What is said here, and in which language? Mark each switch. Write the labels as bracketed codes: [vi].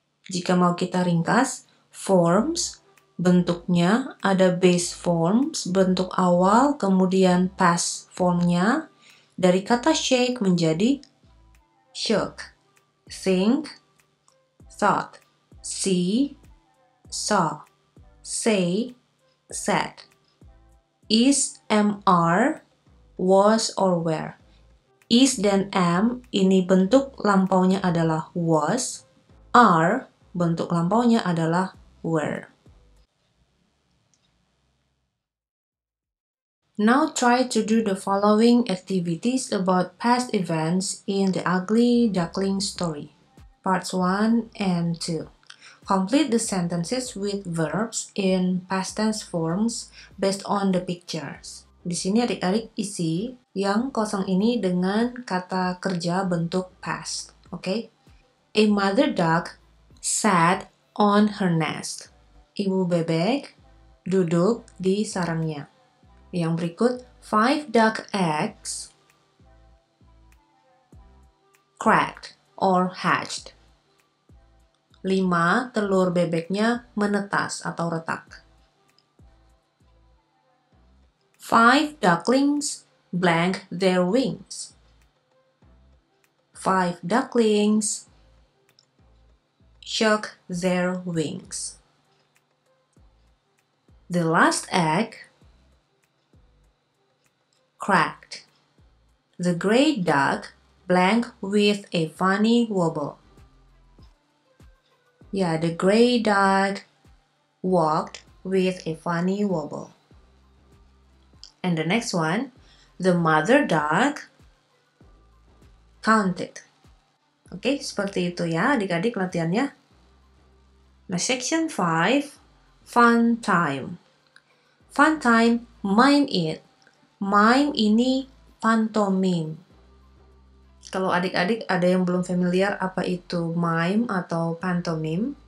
[id] Jika mau kita ringkas, forms, bentuknya ada base forms, bentuk awal, kemudian past formnya, dari kata shake menjadi shook, think, thought, see, saw, say, said. [en] Is, MR, was or were. [id] Is dan am ini bentuk lampaunya adalah was, are bentuk lampaunya adalah were. [en] Now try to do the following activities about past events in the Ugly Duckling story. Parts 1 and 2. Complete the sentences with verbs in past tense forms based on the pictures. [id] Di sini adik-adik isi yang kosong ini dengan kata kerja bentuk past. Oke? [en] A mother duck sat on her nest. [id] Ibu bebek duduk di sarangnya. Yang berikut, [en] 5 duck eggs cracked or hatched. [id] 5 telur bebeknya menetas atau retak. [en] 5 ducklings blank their wings. 5 ducklings shook their wings. The last egg cracked. The gray duck blank with a funny wobble. Yeah, the gray duck walked with a funny wobble. And the next one, the mother duck counted. [id] Oke, seperti itu ya adik-adik latihannya. Nah, [en] section 5, fun time. Fun time, mime it. Mime [id] ini pantomim. Kalau adik-adik ada yang belum familiar apa itu mime atau pantomim.